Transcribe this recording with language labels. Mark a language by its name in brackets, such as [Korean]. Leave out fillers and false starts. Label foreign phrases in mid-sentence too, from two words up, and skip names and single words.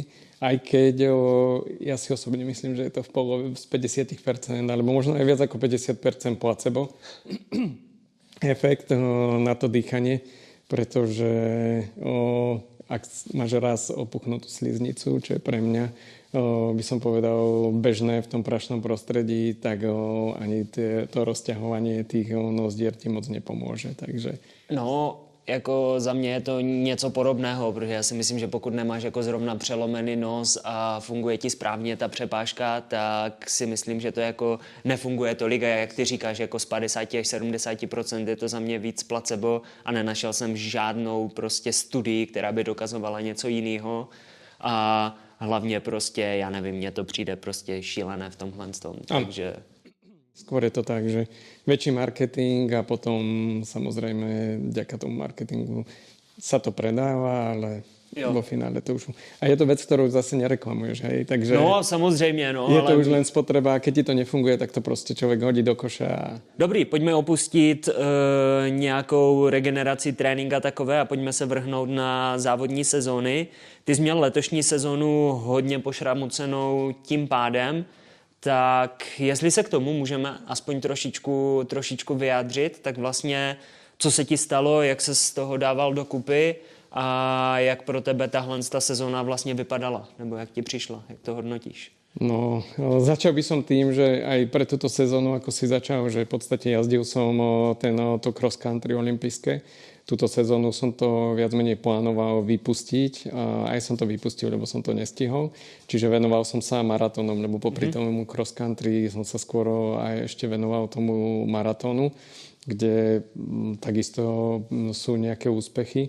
[Slovak] Aj keď ja si osobne myslím, že je to v polove z 50%, alebo možno aj viac ako 50% placebo efekt na to dýchanie, pretože ak máš raz opuchnutú sliznicu, čo je pre mňa, by som povedal, bežné v tom prašnom prostredí, tak ani to rozťahovanie tých nozdier ti moc nepomôže. Takže... [Czech] No, jako za mě je to něco podobného, protože já si myslím, že pokud nemáš jako zrovna přelomený nos a funguje ti správně ta přepážka, tak si myslím, že to jako nefunguje tolik a jak ty říkáš, jako z 50 až 70% je to za mě víc placebo a nenašel jsem žádnou prostě studii, která by dokazovala něco jiného a hlavně prostě, já nevím, mně to přijde prostě šílené v tomhle tom, takže... [Slovak] Skôr je to tak, že väčší marketing a potom samozrejme vďaka tomu marketingu sa to predáva, ale vo finále to už... A je to vec, ktorú zase nereklamuješ, hej? Takže [Czech] no, samozřejmě, no. [Slovak] Je to už len spotreba a keď ti to nefunguje, tak to [Czech] prostě člověk hodí [Slovak] do koša. A... [Czech] Dobrý, pojďme opustit nějakou regeneraci tréninka takové a pojďme se vrhnout na závodní sezóny. Ty jsi měl letošní sezónu hodně pošramocenou tím pádem, tak jestli se k tomu můžeme aspoň trošičku vyjádřit, tak vlastně co se ti stalo, jak se z toho dával dokupy a jak pro tebe tahle sezóna vlastně vypadala, nebo jak ti přišla, jak to hodnotíš? [Slovak] No, začal by som tým, že aj pre túto sezónu, ako si začal, že v podstate jazdil som to cross country olympijské. Túto sezónu som to viac menej plánoval vypustiť a aj som to vypustil, lebo som to nestihol. Čiže venoval som sa maratónom, lebo popri tomu cross country som sa skôr aj ešte venoval tomu maratónu, kde takisto sú nejaké úspechy.